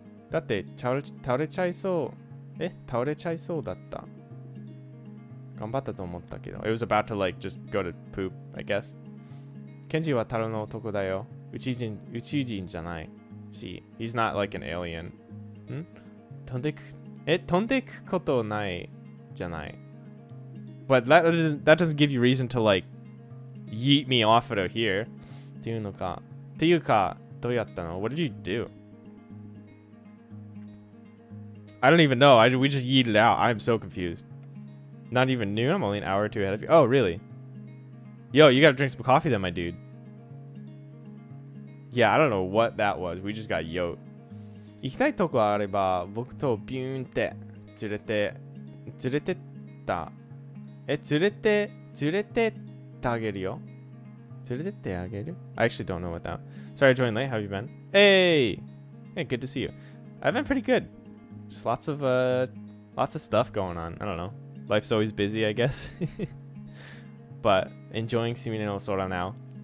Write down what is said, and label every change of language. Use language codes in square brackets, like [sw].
[ja] だって倒れちゃいそう。倒れちゃいそうだった。頑張ったと思ったけど。 [en] It was about to like just go to poop, I guess. [ja] ケンジはタロの男だよ。宇宙人じゃないし。 [en] He's not like an alien. [ja] 飛んでくことないじゃない。 [en] But that doesn't give you reason to like yeet me off of here. [ja] っていうか、どうやったの? [en] What did you do? I don't even know. We just yeeted out. I'm so confused. Not even noon. I'm only an hour or two ahead of you. Oh, really? Yo, you gotta drink some coffee then, my dude. Yeah, I don't know what that was. We just got yoked. [ja] 行きたいとこあれば、僕とビューンって連れてった。連れてってあげるよ。 [en] I actually don't know what that. Sorry I joined late. How have you been? Hey, good to see you. I've been pretty good. Just lots of stuff going on. I don't know. Life's always busy, I guess. But enjoying Sumire no Sora now.